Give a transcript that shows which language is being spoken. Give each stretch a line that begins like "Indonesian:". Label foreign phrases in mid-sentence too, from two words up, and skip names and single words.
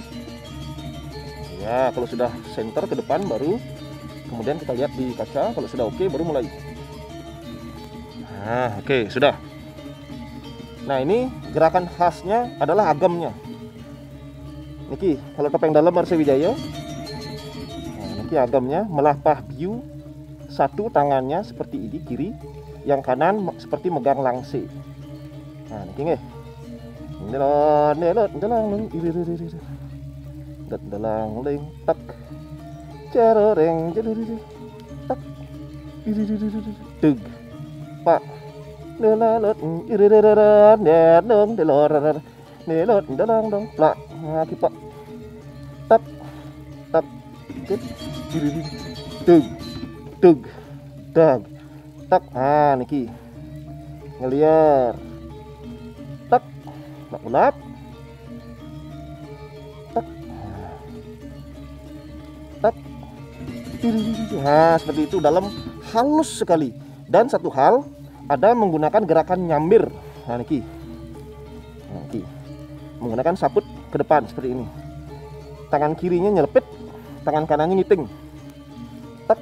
Indonesian: Ya, kalau sudah center ke depan baru kemudian kita lihat di kaca. Kalau sudah oke, baru mulai. Nah, oke, sudah. Nah, ini gerakan khasnya adalah agamnya. Niki, kalau topeng dalam Arsa Wijaya. Nah, niki agamnya
Balinese: melapah biu,
Indonesian: satu tangannya seperti ini kiri, yang kanan seperti megang langsi. Nah,
Balinese: niki nggih. Nelot dalang iri dat dalang ling tak cereng jadi tak iri tug pak nelot iri nelong delor nelot dalang dong plak ngaki pak tak tak iri tug tug dag tak niki ngeliar tak nak ulap tak tak
Indonesian: seperti itu dalam halus sekali. Dan satu hal ada menggunakan gerakan nyambir. Niki menggunakan saput ke depan seperti ini, tangan kirinya nyelepit, tangan kanannya ngiting tak.